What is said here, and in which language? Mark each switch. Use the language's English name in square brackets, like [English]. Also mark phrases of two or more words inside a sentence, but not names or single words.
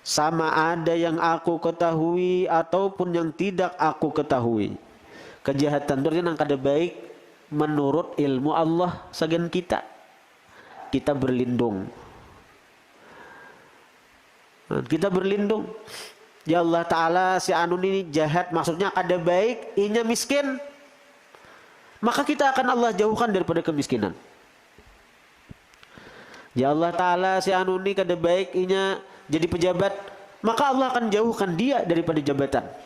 [Malay] sama ada yang aku ketahui ataupun yang tidak aku ketahui. [Banjar] Kejahatan itu yang kada baik menurut ilmu Allah sagan kita berlindung. [Indonesian] Kita berlindung. [Banjar] Ya Allah Ta'ala si anu ini jahat, maksudnya kada baik, inya miskin. [Indonesian] Maka kita akan Allah jauhkan daripada kemiskinan. [Banjar] Ya Allah Ta'ala si anu ini kada baik, inya jadi pejabat, maka Allah akan jauhkan dia daripada jabatan.